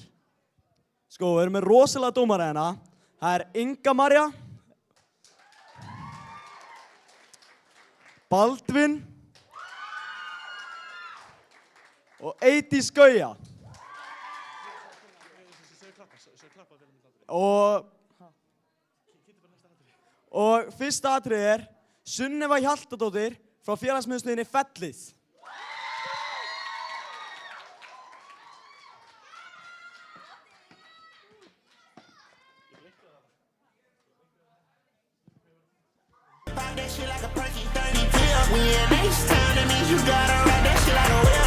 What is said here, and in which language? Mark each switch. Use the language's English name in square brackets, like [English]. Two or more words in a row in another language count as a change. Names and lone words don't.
[Icelandic] Sko, við erum með rosalega dómara hérna. Það er Inga Marja, Baldvin og Eydís Gauja. Og fyrsta atriði Sunneva Hjaltadóttir frá félagsmiðstöðinni Fellið. [English] That shit like a perky 30 pill. When you're in H-Town, that means you gotta ride that shit like a whip.